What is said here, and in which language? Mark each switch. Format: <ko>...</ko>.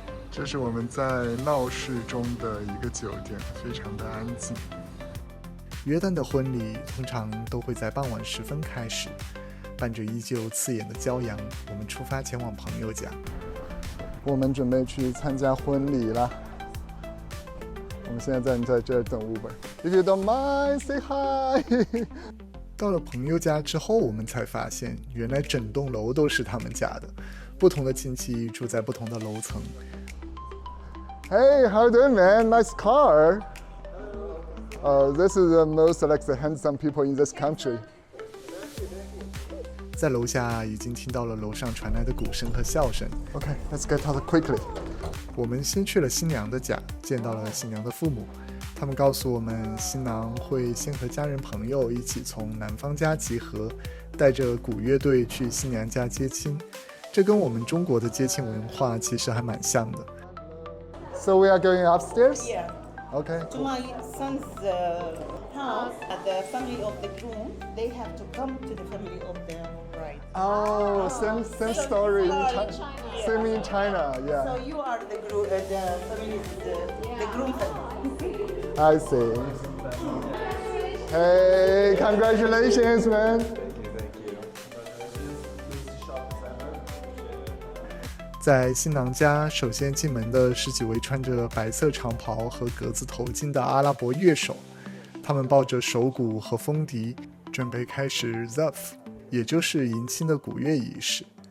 <zh>这是我们在闹市中的一个酒店，非常的安静。约旦的婚礼通常都会在傍晚时分开始，伴着依旧刺眼的骄阳，我们出发前往朋友家。我们准备去参加婚礼了。我们现在在这儿等 Uber。</zh> <en>If you don't mind, say hi 。</en> <zh>到了朋友家之后，我们才发现，原来整栋楼都是他们家的，不同的亲戚住在不同的楼层。</zh> <en>Hey, how you doing, man? Nice car. This is the most handsome people in this country.</en> <zh>在楼下已经听到了楼上传来的鼓声和笑声。</zh> <en>Okay, let's get out quickly.</en> <zh>我们先去了新娘的家，见到了新娘的父母。他们告诉我们，新郎会先和家人朋友一起从男方家集合，带着鼓乐队去新娘家接亲。这跟我们中国的接亲文化其实还蛮像的。</zh> <en>So we are going upstairs? Yeah. Okay. To my son's house, the family of the groom, they have to come to the family of the bride. Oh, same story. Same in China, yeah. So you are the family, the groom family. I see. Hey, congratulations, man.</en> <zh>在新郎家，首先进门的是几位穿着白色长袍和格子头巾的阿拉伯乐手，他们抱着手鼓和风笛，准备开始 Zaf， 也就是迎亲的鼓乐仪式。</zh>